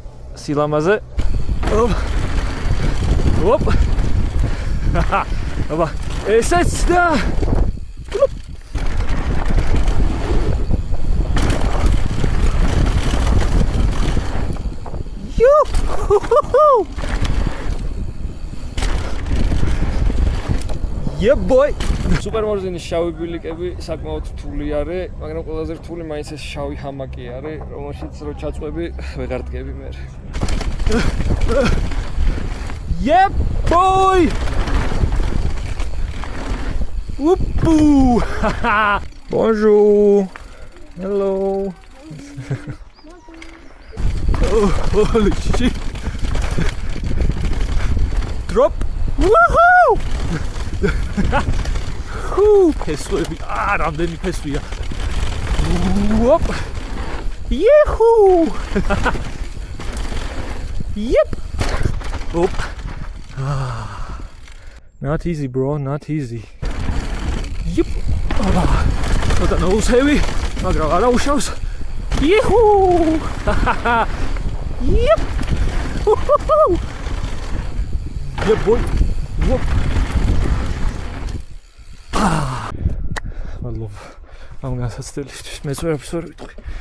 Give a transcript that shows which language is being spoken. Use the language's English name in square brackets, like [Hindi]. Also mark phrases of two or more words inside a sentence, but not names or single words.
[Georgian] აბა ესეც და [English] Yeah boy. [Georgian] სუპერმორზინის შავი ბილიკები საკმაოდ რთული არის, მაგრამ ყველაზე რთული მაინც ეს შავი ჰამაკი არის, რომელშიც რო ჩაწყვები ვეღარ დგები მე. [English] Yeah boy. Whoopoo. Bonjour. Hello. Holy shit. Drop. Woohoo! [Georgian] ფესვები, რამდენი ფესვია. Whoop! Yahoo! Yep! Oop! [English] Not easy, bro, not easy. Yep! [Georgian] Ცოტა ნოუსევი, მაგრამ არა უშავს. Yahoo! Yep! [English] Yeah, boy. Whoop. I love. I'm gonna stay. Mēs varam